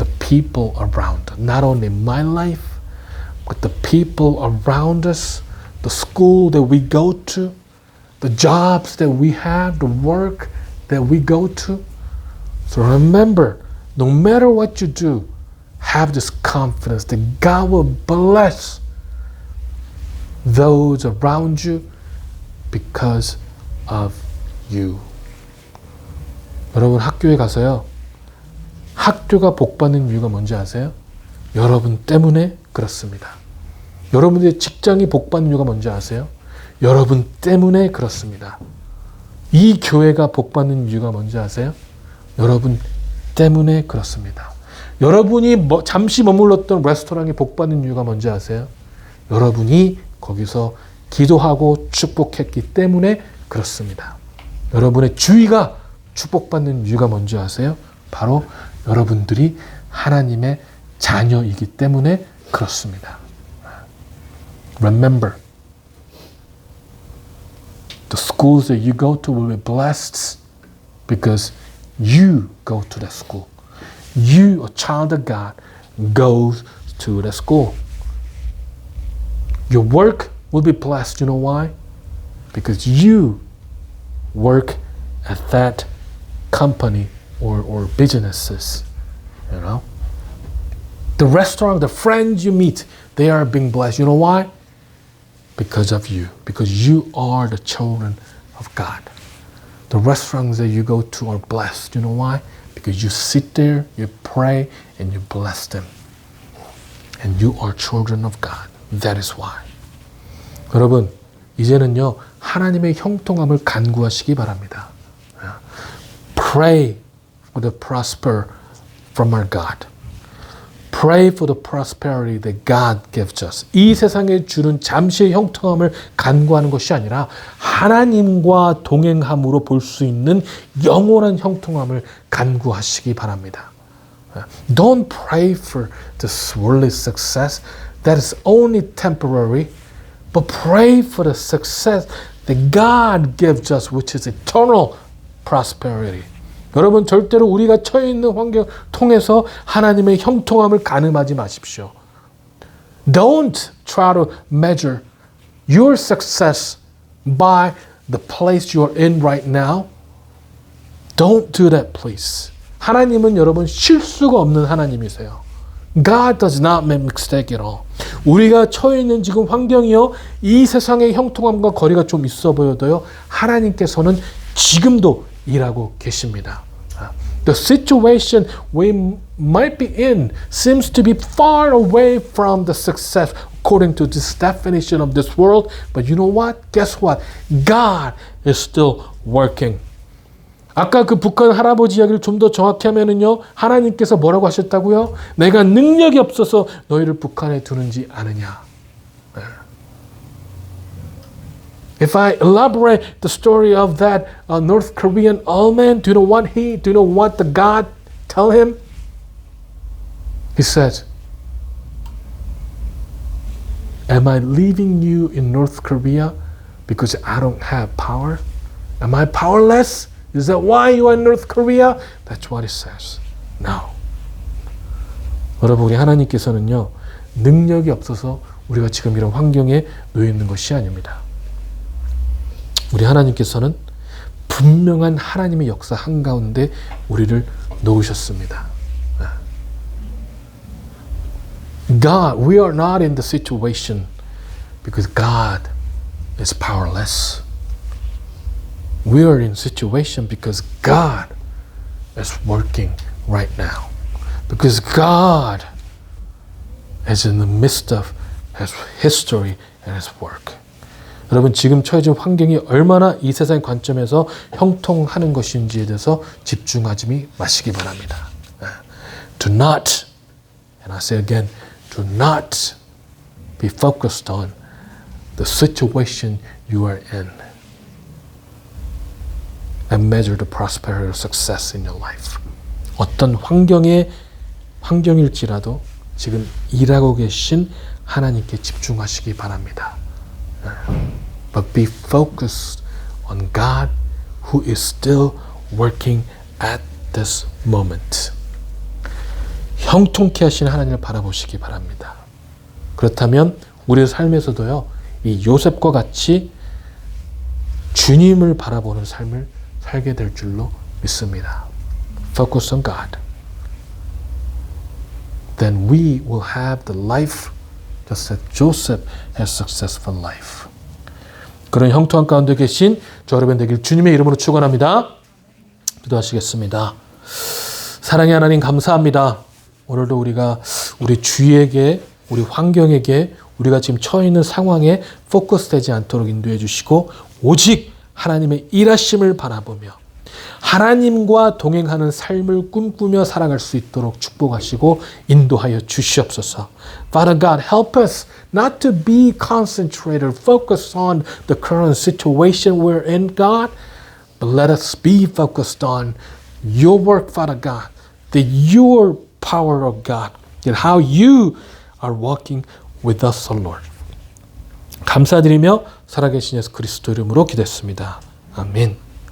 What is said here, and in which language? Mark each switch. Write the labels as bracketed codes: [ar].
[en] people around. Not only my life, but the people around us, the school that we go to, the jobs that we have, the work that we go to. So remember, no matter what you do, have this confidence that God will bless those around you because of you. [ko] 여러분 학교에 가서요. 학교가 복받는 이유가 뭔지 아세요? 여러분 때문에 그렇습니다. 여러분들의 직장이 복받는 이유가 뭔지 아세요? 여러분 때문에 그렇습니다. 이 교회가 복받는 이유가 뭔지 아세요? 여러분 때문에 그렇습니다. 여러분이 잠시 머물렀던 레스토랑이 복받는 이유가 뭔지 아세요? 여러분이 거기서 기도하고 축복했기 때문에 그렇습니다. 여러분의 주위가 축복받는 이유가 뭔지 아세요? 바로 여러분들이 하나님의 자녀이기 때문에 그렇습니다. [en] Remember, the schools that you go to will be blessed because you go to that school. You, a child of God, goes to the school. Your work will be blessed. You know why? Because you work at that company or businesses. You know? The restaurant, the friends you meet, they are being blessed. You know why? Because of you. Because you are the children of God. The restaurants that you go to are blessed. You know why? Because you sit there, you pray, and you bless them. And you are children of God. That is why. [ko] 여러분, 이제는요, 하나님의 형통함을 간구하시기 바랍니다. [en] Pray for the prosper from our God. Pray for the prosperity that God gives us. [ko] 이 세상에 주는 잠시의 형통함을 간구하는 것이 아니라 하나님과 동행함으로 볼 수 있는 영원한 형통함을 간구하시기 바랍니다. [en] Don't pray for this worldly success that is only temporary, but pray for the success that God gives us, which is eternal prosperity. [ko] 여러분 절대로 우리가 처해 있는 환경 통해서 하나님의 형통함을 가늠하지 마십시오. [en] Don't try to measure your success by the place you are in right now. Don't do that, please. [ko] 하나님은 여러분 실수가 없는 하나님이세요. [en] God does not make mistake at all. [ko] 우리가 처해 있는 지금 환경이요, 이 세상의 형통함과 거리가 좀 있어 보여도요, 하나님께서는 지금도 일하고 계십니다. [en] The situation we might be in seems to be far away from the success according to this definition of this world. But you know what? Guess what? God is still working. [ko] 아까 그 북한 할아버지 이야기를 좀 더 정확히 하면은요, 하나님께서 뭐라고 하셨다고요? 내가 능력이 없어서 너희를 북한에 두는지 아느냐. [en] If I elaborate the story of that North Korean old man, do you know what the God tell him? He said, am I leaving you in North Korea because I don't have power? Am I powerless? Is that why you are in North Korea? That's what he says. No. [ko] 여러분, 우리 하나님께서는요, 능력이 없어서 우리가 지금 이런 환경에 놓여 있는 것이 아닙니다. 우리 하나님께서는 분명한 하나님의 역사 한가운데 우리를 놓으셨습니다. [en] God, we are not in the situation because God is powerless. We are in situation because God is working right now. Because God is in the midst of His history and His work. [ko] 여러분 지금 처해진 환경이 얼마나 이 세상의 관점에서 형통하는 것인지에 대해서 집중하지 마시기 바랍니다. [en] Do not, and I say again, do not be focused on the situation you are in and measure the prosperity or success in your life. [ko] 어떤 환경일지라도 지금 일하고 계신 하나님께 집중하시기 바랍니다. [en] But be focused on God who is still working at this moment. [ko] 형통케 하시는 하나님을 바라보시기 바랍니다. 그렇다면 우리의 삶에서도요, 이 요셉과 같이 주님을 바라보는 삶을 살게 될 줄로 믿습니다. [en] Focus on God. Then we will have the life just as Joseph has successful life. [ko] 그런 형통한 가운데 계신 저 여러분 되길 주님의 이름으로 축원합니다. 기도하시겠습니다. 사랑의 하나님 감사합니다. 오늘도 우리가 우리 주위에게, 우리 환경에게, 우리가 지금 처해 있는 상황에 포커스되지 않도록 인도해 주시고 오직 하나님의 일하심을 바라보며 하나님과 동행하는 삶을 꿈꾸며 살아갈 수 있도록 축복하시고 인도하여 주시옵소서. [en] Father God, help us not to be concentrated, focused on the current situation we're in, God, but let us be focused on your work, Father God, that your power of God, and how you are walking with us, O Lord. [ko] 감사드리며 살아계신 예수 그리스도 이름으로 기도했습니다. 아멘.